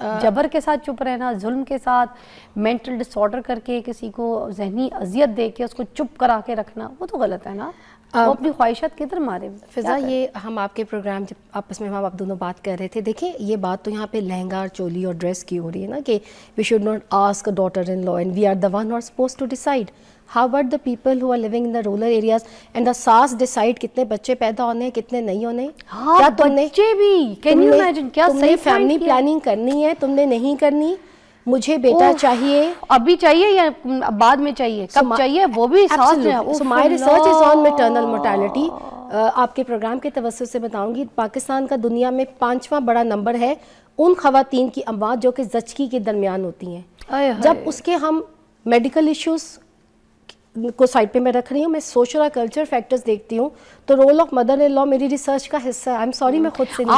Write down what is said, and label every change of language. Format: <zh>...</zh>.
<ur>جبر کے ساتھ چپ رہنا, ظلم کے ساتھ مینٹل ڈس آرڈر کر کے کسی کو ذہنی اذیت دے کے اس کو چپ کرا کے رکھنا وہ تو غلط ہے نا, وہ اپنی خواہشات کدھر مارے. فضا یہ ہم آپ کے پروگرام جب آپس میں ہم آپ دونوں بات کر رہے تھے, دیکھیں یہ بات تو یہاں پہ لہنگا اور چولی اور ڈریس کی ہو رہی ہے نا کہ</ur> <en>We should not ask a daughter in law and we are the one are suppose to decide. How about the people who are living in the rural areas and the ساس decide</en> <ur>کتنے بچے پیدا ہونے ہیں</ur> <en>کتنے نہیں ہونے ہیں؟</en> <ur>ہاں بچے بھی,</ur> <en>can you imagine,</en> <ur>کیا صحیح فیملی پلاننگ کرنی ہے, تم نے نہیں کرنی, مجھے بیٹا چاہیے. ابھی چاہیے یا بعد میں چاہیے؟ کب چاہیے وہ بھی ساتھ میں.</ur> <en>So my research is on maternal mortality.</en> <ur>آپ کے پروگرام کے توسط سے بتاؤں گی, پاکستان کا دنیا میں 5واں بڑا نمبر ہے ان خواتین کی اموات جو کہ زچگی کے درمیان ہوتی ہیں. جب اس کے ہم میڈیکل ایشوز کو سائڈ پہ میں رکھ رہی ہوں, میں سوشل اور کلچر فیکٹرز دیکھتی ہوں, تو رول آف مدر ان لا میری ریسرچ کا حصہ ہے.</ur> <en>I'm sorry</en> <ur>میں خود سے نہیں.</ur>